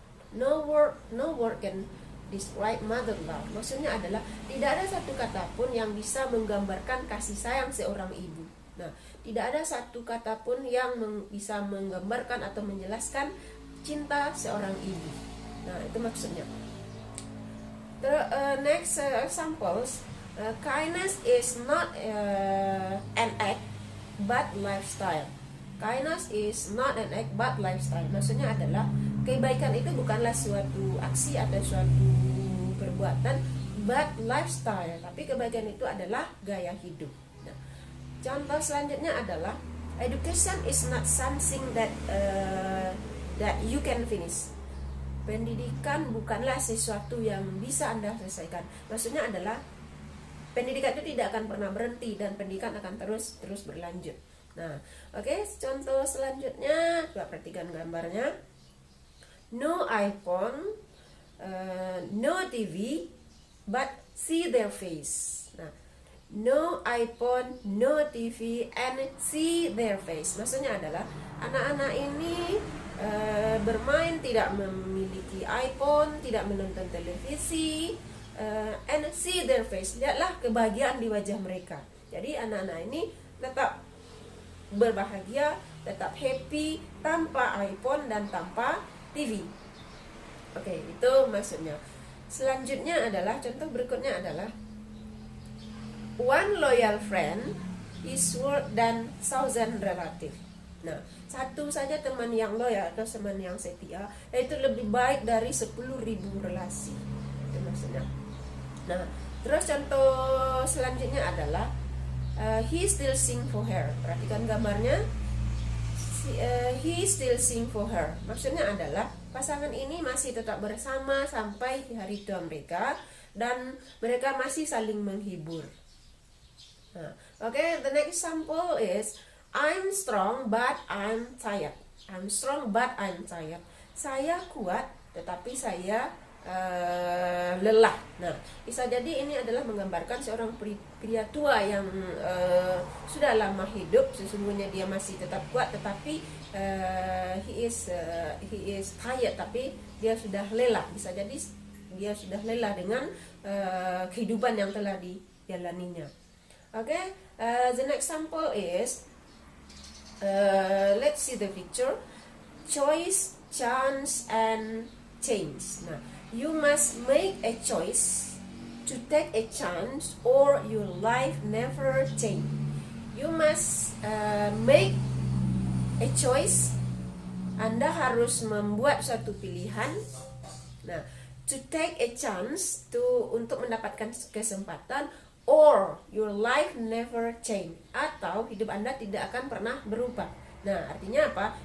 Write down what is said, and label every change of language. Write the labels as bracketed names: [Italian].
[English] No word can describe mother love. [Indonesian] Maksudnya adalah tidak ada satu kata pun yang bisa menggambarkan kasih sayang seorang ibu. Nah, tidak ada satu kata pun yang bisa menggambarkan atau menjelaskan cinta seorang ibu. Nah, itu maksudnya. [English] Next examples, kindness is not an act but lifestyle. Kindness is not an act but lifestyle. [Indonesian] Maksudnya adalah kebaikan itu bukanlah suatu aksi atau suatu perbuatan, [English] but lifestyle. [Indonesian] Tapi kebaikan itu adalah gaya hidup. Nah, contoh selanjutnya adalah [English] education is not something that you can finish. [Indonesian] Pendidikan bukanlah sesuatu yang bisa Anda selesaikan. Maksudnya adalah pendidikan itu tidak akan pernah berhenti dan pendidikan akan terus berlanjut. Nah, oke, contoh selanjutnya, coba perhatikan gambarnya. [English] No iPhone, no TV, but see their face. Nah, no iPhone, no TV, and see their face. [Indonesian] Maksudnya adalah anak-anak ini bermain, tidak memiliki iPhone, tidak menonton televisi, [English] and see their face. [Indonesian] Lihatlah kebahagiaan di wajah mereka. Jadi anak-anak ini tetap berbahagia, tetap happy tanpa iPhone dan tanpa TV. Oke, itu maksudnya. Selanjutnya adalah contoh berikutnya adalah [English] one loyal friend is worth than thousand relative. [Indonesian] Nah, satu saja teman yang loyal atau teman yang setia itu lebih baik dari 10.000 relasi. Itu maksudnya. Nah, terus contoh selanjutnya adalah [English] he still sing for her. [Indonesian] Perhatikan gambarnya. [English] He still sing for her. [Indonesian] Maksudnya adalah pasangan ini masih tetap bersama sampai hari tua mereka dan mereka masih saling menghibur. [English] Nah, the next example is I'm strong but I'm tired. I'm strong but I'm tired. [Indonesian] Saya kuat tetapi saya lelah. Nah, bisa jadi ini adalah menggambarkan seorang pria tua yang sudah lama hidup. Sesungguhnya dia masih tetap kuat, tetapi [English] he is tired, [Indonesian] tapi dia sudah lelah. Bisa jadi dia sudah lelah dengan kehidupan yang telah dijalaninya. [English] The next example is let's see the picture. Choice, chance, and change. Nah, you must make a choice to take a chance or your life never change. You must make a choice. [Indonesian] Anda harus membuat suatu pilihan. Nah, [English] to take a chance, [Indonesian] untuk mendapatkan kesempatan, [English] or your life never change, [Indonesian] atau hidup Anda tidak akan pernah berubah. Nah, artinya apa?